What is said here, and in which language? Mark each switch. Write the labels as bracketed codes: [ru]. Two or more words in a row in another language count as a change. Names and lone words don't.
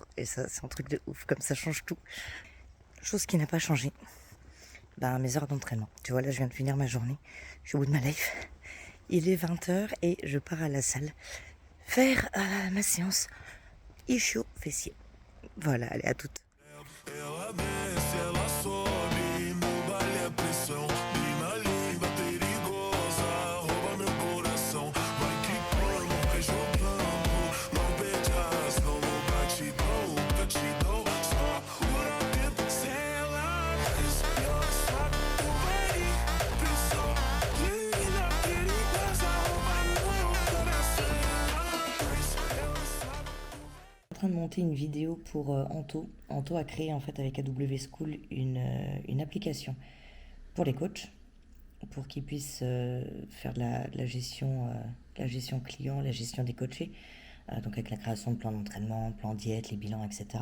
[fr] Et ça, c'est un truc de ouf, comme ça change tout. Chose qui n'a pas changé, mes heures d'entraînement. Tu vois, là, je viens de finir ma journée, je suis au bout de ma life. Il est 20h et je pars à la salle faire ma séance ischio-fessier. Voilà, allez, à toutes. [pt] Ela desce, ela sobe, no baile é pressão. Mina linda, perigosa, rouba meu coração. Vai quicando, vai jogando, não perde a razão. No batidão, só por dentro. Se ela desce, ela sobe, no baile é pressão. Linda, perigosa, rouba meu coração. Ela desce, ela sobe. [fr] En train de monter une vidéo pour Anto. Anto a créé en fait avec AW School une application pour les coachs, pour qu'ils puissent faire de la gestion client, la gestion des coachés, donc avec la création de plans d'entraînement, plans diète, les bilans, etc.